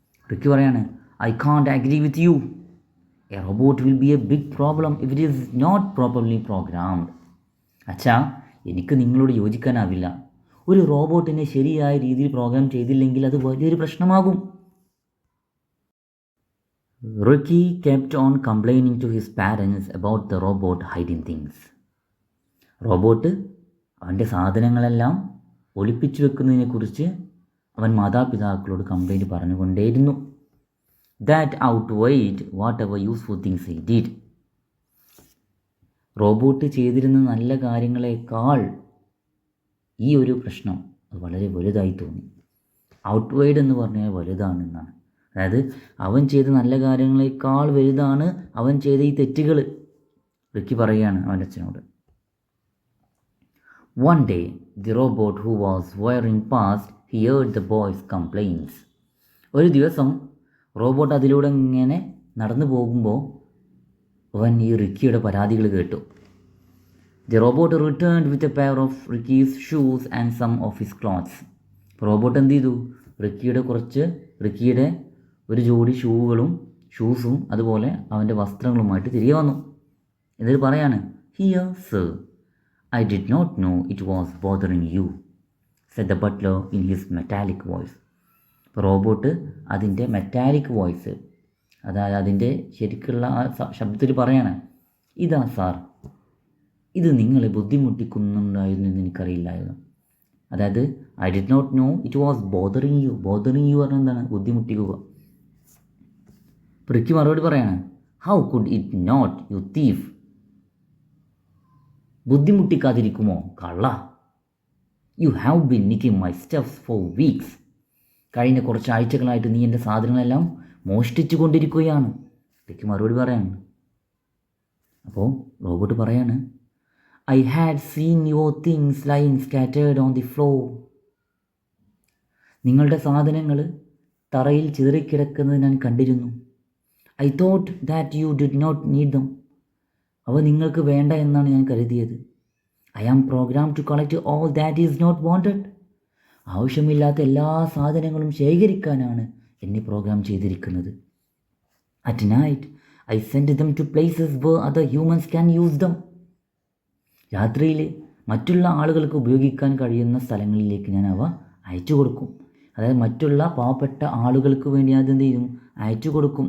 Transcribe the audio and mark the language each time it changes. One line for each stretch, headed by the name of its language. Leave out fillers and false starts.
Malayalam: Ricky പറയാണ്,
English: I can't agree with you. A robot will be a big problem if it is not properly programmed.
Malayalam: അച്ഛാ, എനിക്ക് നിങ്ങളോട് യോജിക്കാനാവില്ല. ഒരു റോബോട്ടിനെ ശരിയായ രീതിയിൽ പ്രോഗ്രാം ചെയ്തില്ലെങ്കിൽ അത് വലിയൊരു പ്രശ്നമാകും.
English: Ricky kept on complaining to his parents about the robot hiding things.
Malayalam: Robot അവൻ്റെ സാധനങ്ങളെല്ലാം ഒളിപ്പിച്ചു വെക്കുന്നതിനെക്കുറിച്ച് അവൻ മാതാപിതാക്കളോട് complaint പറഞ്ഞുകൊണ്ടേയിരുന്നു.
English: That outweighed whatever useful things he did.
Malayalam: Robot ചെയ്തിരുന്ന നല്ല കാര്യങ്ങളെക്കാൾ ഈ ഒരു പ്രശ്നം അത് വളരെ വലുതായി തോന്നി. ഔട്ട്വൈഡ് എന്ന് പറഞ്ഞാൽ വലുതാണെന്നാണ്. അതായത് അവൻ ചെയ്ത നല്ല കാര്യങ്ങളെക്കാൾ വലുതാണ് അവൻ ചെയ്ത ഈ തെറ്റുകൾ. റിക്കി പറയുകയാണ് അവൻ്റെ അച്ഛനോട്.
English: One day, the robot who was wearing past heard the boy's complaints.
Malayalam: ഒരു ദിവസം റോബോട്ട് അതിലൂടെ ഇങ്ങനെ നടന്നു പോകുമ്പോൾ അവൻ ഈ റിക്കിയുടെ പരാതികൾ കേട്ടു.
English: The robot returned with a pair of Ricky's shoes and some of his clothes.
Malayalam: Robot എന്ത് ചെയ്തു? റിക്കിയുടെ ഒരു ജോഡി ഷൂസും അതുപോലെ അവൻ്റെ വസ്ത്രങ്ങളുമായിട്ട് തിരികെ വന്നു. എന്നിട്ട് പറയാണ്,
English: "Here, sir, I did not know it was bothering you," said the butler in his metallic voice.
Malayalam: അപ്പോൾ റോബോട്ട് അതിൻ്റെ മെറ്റാലിക് വോയിസ്, അതായത് അതിൻ്റെ ശരിക്കുള്ള ആ ശബ്ദത്തിൽ പറയാണ്, "ഇതാ സാർ, ഇത് നിങ്ങളെ ബുദ്ധിമുട്ടിക്കുന്നുണ്ടായിരുന്നു എന്ന് എനിക്കറിയില്ലായിരുന്നു." അതായത്
English: I did not know it was bothering you. Bothering you
Malayalam: പറഞ്ഞാൽ എന്താണ്? ബുദ്ധിമുട്ടിക്കുക. റിക്കി മറുപടി പറയാണ്,
English: "How could it not, you thief."
Malayalam: ബുദ്ധിമുട്ടിക്കാതിരിക്കുമോ കള്ള.
English: "You have been nicking my stuffs for weeks."
Malayalam: കഴിഞ്ഞ കുറച്ച് ആഴ്ചകളായിട്ട് നീ എൻ്റെ സാധനങ്ങളെല്ലാം മോഷ്ടിച്ചു കൊണ്ടിരിക്കുകയാണ്. റിക്കി മറുപടി പറയാണ്. അപ്പോൾ റോബോട്ട് പറയാണ്,
English: "I had seen your things lying scattered on the floor."
Malayalam: നിങ്ങളുടെ സാധനങ്ങൾ തറയിൽ ചിതറിക്കിടക്കുന്നത് ഞാൻ കണ്ടിരുന്നു.
English: "I thought that you did not need them."
Malayalam: അവ നിങ്ങൾക്ക് വേണ്ട എന്നാണ് ഞാൻ കരുതിയത്.
English: "I am programmed to collect all that is not wanted."
Malayalam: ആവശ്യമില്ലാത്ത എല്ലാ സാധനങ്ങളും ശേഖരിക്കാനാണ് എന്നെ പ്രോഗ്രാം ചെയ്തിരിക്കുന്നത്.
English: "At night, I send them to places where other humans can use them."
Malayalam: രാത്രിയിൽ മറ്റുള്ള ആളുകൾക്ക് ഉപയോഗിക്കാൻ കഴിയുന്ന സ്ഥലങ്ങളിലേക്ക് ഞാൻ അവ അയച്ചു കൊടുക്കും. അതായത് മറ്റുള്ള പാവപ്പെട്ട ആളുകൾക്ക് വേണ്ടി അത് എന്ത് ചെയ്യും? അയച്ചു കൊടുക്കും.